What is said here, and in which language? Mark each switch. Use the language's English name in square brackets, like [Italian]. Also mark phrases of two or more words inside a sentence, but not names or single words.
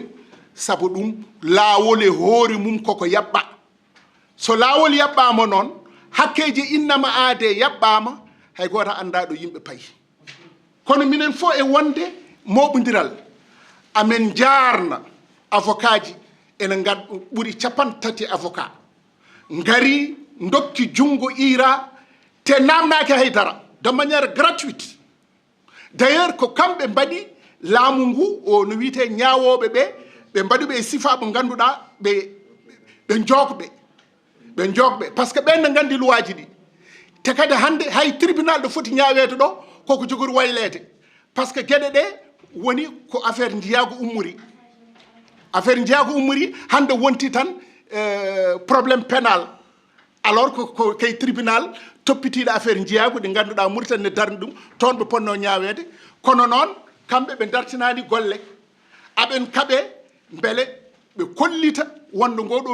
[Fula] sabu ɗum laawol e hoore mum koko yaɓɓa so laawol yaɓɓama noon hakkeje innama aade yaɓɓama hay goto anda ɗo yimɓe payi kono minen fof e wonde moɓodiral amen jarna avocat ji ene ɓuuri 30 avocat ngari dokki jungo IRA te namnaki haydara [French] de manière gratuite d'ailleurs [Fula] ko kamɓe mbaɗi laamu ngu o no wiyete ñaawoɓe ɓe mbaɗuɓe e sifa ɓe ngannduɗa ɓe jogɓe [French] par ce que [Fula] ɓen ne nganndi luwaji ɗi te kadi hannde hay tribunal ɗo foti ñaaweede ɗo koko jogori wayleede [French] par ce que [Fula] geɗe ɗe woni ko affaire njiyaago ummori hannde wonti tan [French] probléme pénal alors [Fula] ko kay tribunal toppitiiɗo affaire njiyaago ɗi ngannduɗaa Mauritanie ne darni ɗum toon ɓe ponno ñaaweede kono noon kamɓe ɓe dartinaani golle aɓen kaɓe mbele ɓe kollita wonde ngoɗo